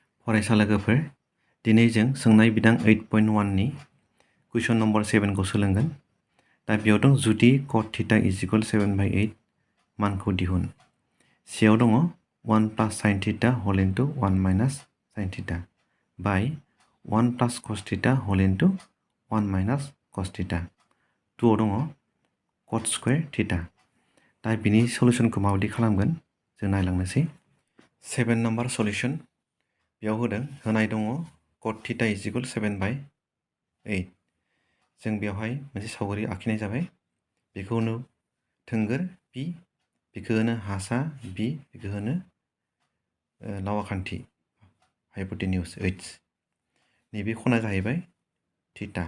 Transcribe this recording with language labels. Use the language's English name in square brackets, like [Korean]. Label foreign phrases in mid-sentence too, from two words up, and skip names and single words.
[Bodo] फरायसा लोगोफोर दिनै जों सोंनाय बिदां 8.1 नि [English] question number [Bodo] 7 खौ सोलोंगोन। दा बेयाव दं जुदि [English] cot theta [Bodo] = 7/8 मानखौ दिहुन। सेयाव दङ [English] 1 + sin theta whole into 1 - sin theta [Bodo] बाय [English] 1 + cos theta whole into 1 - cos theta. [Bodo] 2 आव दङ [English] cot square theta. [Bodo] दा बिनि सलुशनखौ माबायदि खालामगोन जों नायलांनोसै। 7 नम्बर सल्युशन बेयाव होनाय दङ [English] cot theta [Bodo] = 7/8। जों बेवहाय मोनसे सावगारि आखिनाय जाबाय। बेखौ होनो थोंगोर P, बेखौ होनो हासा B, बेखौ होनो लावाखान्थि हाइपोटेन्यूज H। नैबे खना जाहैबाय थीटा।